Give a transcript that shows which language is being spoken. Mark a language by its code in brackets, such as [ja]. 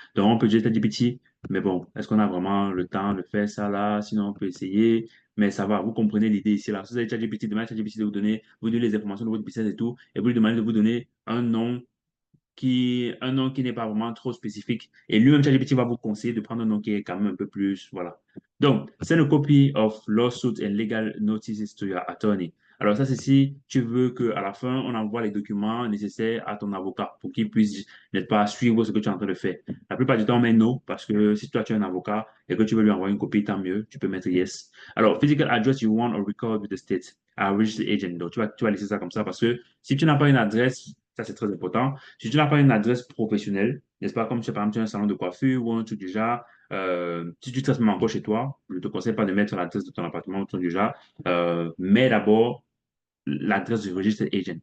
[fr] Donc, on peut utiliser ChatGPT, mais bon, est-ce qu'on a vraiment le temps de faire ça là? Sinon, on peut essayer, mais ça va. Vous comprenez l'idée ici là. Si vous avez ChatGPT, demandez à ChatGPT de vous donner les informations de votre business et tout, et vous lui demandez de vous donner un nom qui n'est pas vraiment trop spécifique. Et lui-même, ChatGPT va vous conseiller de prendre un nom qui est quand même un peu plus, voilà. [en] Donc, send a copy of lawsuit and legal notices to your attorney. [fr] Alors ça, c'est si tu veux qu'à la fin, on envoie les documents nécessaires à ton avocat pour qu'il puisse, n'est-ce pas, suivre ce que tu es en train de faire. La plupart du temps, on met no, parce que si toi, tu es un avocat et que tu veux lui envoyer une copie, tant mieux, tu peux mettre yes. [en] Alors, physical address you want or record with the state, a registered agent. [fr] Donc, tu vas laisser ça comme ça parce que si tu n'as pas une adresse, ça c'est très important. Si tu n'as pas une adresse professionnelle, n'est-ce pas, comme tu, par exemple, tu as un salon de coiffure ou un truc du genre, si tu traites même encore chez toi, je ne te conseille pas de mettre l'adresse de ton appartement ou un truc du genre, mais d'abord l'adresse du registre agent.